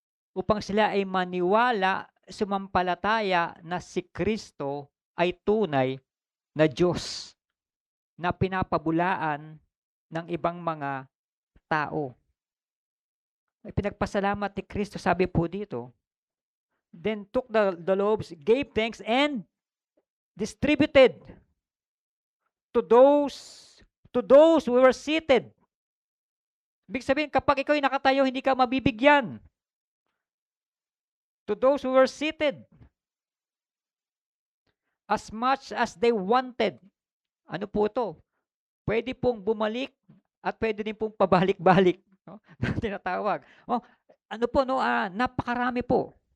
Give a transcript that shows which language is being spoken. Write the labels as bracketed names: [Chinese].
[Filipino] Upang sila ay maniwala, sumampalataya na si Kristo ay tunay na Diyos na pinapabulaan ng ibang mga tao. Pinagpasalamat ni Kristo, sabi po dito. [English] Then took the loaves, gave thanks, and distributed to those who were seated. [Filipino] Ibig sabihin, kapag ikaw ay nakatayo, hindi ka mabibigyan. [English] To those who were seated. As much as they wanted. [Filipino] Ano po ito? Pwede pong bumalik at pwede din pong pabalik-balik. No? Tinatawag. Ano po, napakarami po.